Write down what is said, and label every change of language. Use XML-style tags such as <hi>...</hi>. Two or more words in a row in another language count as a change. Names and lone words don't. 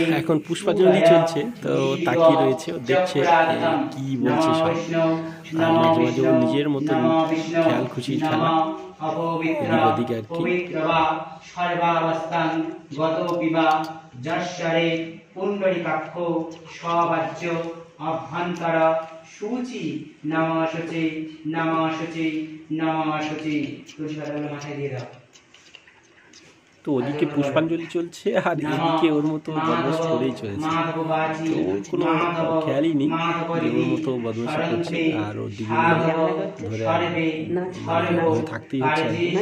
<bn>এখন পুষ্পাঞ্জলি চলছে, তো তাকিয়ে রয়েছে, ও দেখছে কি বলছে সব। আর মাঝে মাঝে ও নিজের মতন খেয়াল খুশির খেলা এদিক ওদিক আর কি।</bn> <sa>সর্বাবস্থান গত পিবা যশ্বরে পুণ্ডরিকাক্ষ স্ববাচ্য অভ্যন্তর শুচি নমঃ শুচি নমঃ শুচি নমঃ শুচি।</sa> <bn>তুলসী পাতাগুলো মাথায় দিয়ে দাও। তো ওদিকে পুষ্পাঞ্জলি চলছে, আর এদিকে ওর মতো বদমাশ করেই চলেছে। তো ওর কোনো খেয়ালই নেই যে ওর মতো বদমাশি করছে, আর ওর দিকে ধরে থাকতেই হচ্ছে আর কি।</bn>